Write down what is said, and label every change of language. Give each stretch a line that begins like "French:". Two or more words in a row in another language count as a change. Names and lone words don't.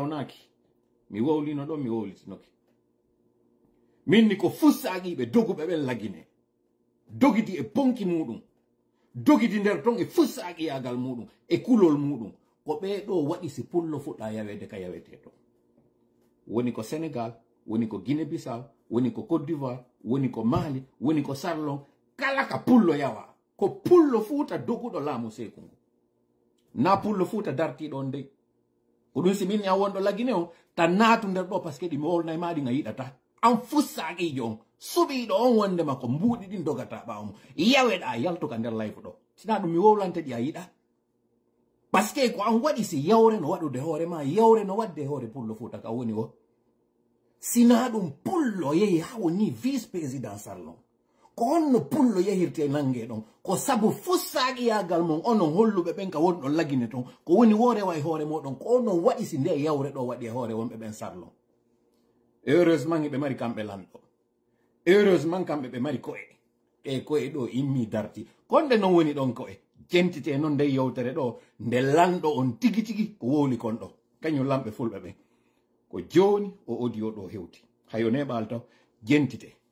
Fula: yawnaki mi wowlino ɗo mi wowlitinoki minni ko fussaaqiɓe doguɓe ɓen lagine dogidi e ponki muɗum dogidi nder ton e fussaaqiyagal muɗum e kulol muɗum ko ɓeɗo waɗi si pullo fuɗɗa yawede ka yawete to woni ko Sénégal woni ko Guinée Bissau woni ko Côte d'Ivoire woni ko Mali woni ko Sarlon kala ka pullo yawa ko pullo fuuta doguɗo laamu seeku ngu na pullo fuuta darti ɗon dey ko ɗum simin ya wonɗo lagine on tan naatu nder ɗo
French: par ce que
Fula: ɗi mi wolnay ma ɗi nga yiɗata an fussaqijo on suɓiɗo on wonde makko mbuuɗi ɗin dogata ɓawo yaweɗa yaltuka nder layfu ɗo sina ɗum mi wowlante ɗi a yiɗa
French: par ce que
Fula: ko an waɗi si yawre no waɗude hoore ma yawre no wadde hoore pullo fuuta ka woni o sina ɗum pullo yehi ha woni
French: vice président
Fula: sallon ko onno pullo yehirte nangue ɗon ko sabu fussaqiyagal mon onon holluɓe ɓen ka woni ɗon lagine ton ko woni woore wa e hoore moɗon ko onon waɗi si nde yawre ɗo waɗi e hoore wonɓe ɓen sallon heureusement ɓe mari kamɓe lanɗo heureusement kamɓe ɓe mari ko'e e ko'e ɗo immi darti konde non woni ɗon ko'e jentite noon nde yewtere ɗo nde lanɗo on tigi tigi ko wowli kon ɗo kañum lamɓe fulɓe ɓen ko joni o audio ɗo hewti hayo neɓal taw jentite.